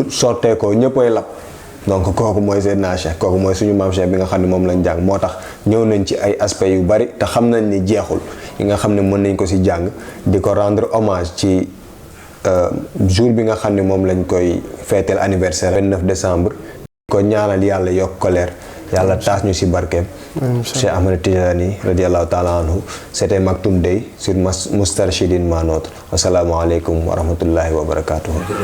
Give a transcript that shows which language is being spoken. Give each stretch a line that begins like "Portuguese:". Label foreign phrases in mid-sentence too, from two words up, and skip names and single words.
Wolof: sotteekoo ñëppay lab donc kooku mooy Seydina Cheikh kooku mooy suñu maam Cheikh bi nga xam ne moom lañ jàng moo tax ñëw nañ ci ay aspects yu bari te xam nañ ni jeexul yi nga xam ne mën nañ ko ci jàng di ko
French: rendre hommage
Wolof: ci jour bi nga xam ne moom lañ koy feeteel anniversaire 29 décembre ko ñaanal yàlla yokk ko leer yàlla taas ñu ci barkeem Cheikh Ahmed Tijani
Arabic: رضي الله تعالى عنه.
French: C'était Maktoum Day sur Moustarchidine Ma Notre.
Arabic: السلام عليكم ورحمة الله وبركاته.